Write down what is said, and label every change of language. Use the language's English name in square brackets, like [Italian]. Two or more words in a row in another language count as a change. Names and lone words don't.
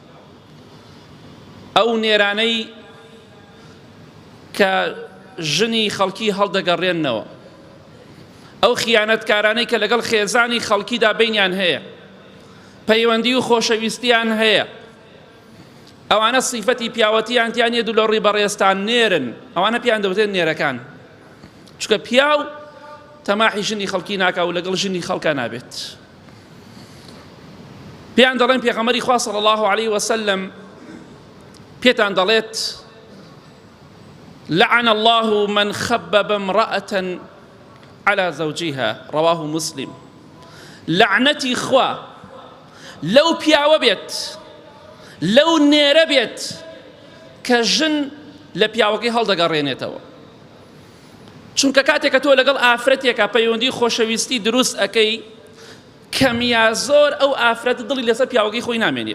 [Central Kurdish] ئەو نێرانەی کە ژنی خەڵکی هەڵدەگەڕێنەوە، ئەو خیانەتکارانەی کە لەگەڵ خێزانی خەڵکیدا بینیان هەیە، پەیوەندی و خۆشەویستیان هەیە، ئەوانە سیفەتی پیاوەتیان تیان هەیە و لە ڕووی بەڕێستان نێرن، ئەوانە پیان دەوترێن نێرەکان. چونکە پیاو تەماحی ژنی خەڵکی ناکا و لەگەڵ ژنی خەڵکا نابێت. پێیان دەڵێن پێغەمبەری خوا [Arabic] صلی الله علیه وسلم [Central Kurdish] پێتان دەڵێت [Arabic] لعن الله من خبب امرأة على زوجها رواه مسلم. [Central Kurdish] لعنەتی خوا لەو پیاوە بێت لەو نێرە بێت کە ژن لە پیاوەکەی هەڵدەگەڕێنێتەوە. چونکە کاتێک کە تۆ لەگەڵ ئافرەتێکە پەیوەندی خۆشەویستی دروست ئەەکەی کەمیا زۆر ئەو ئافرەتە دڵی لەسەر پیاوەکەی خۆی نامێنێت.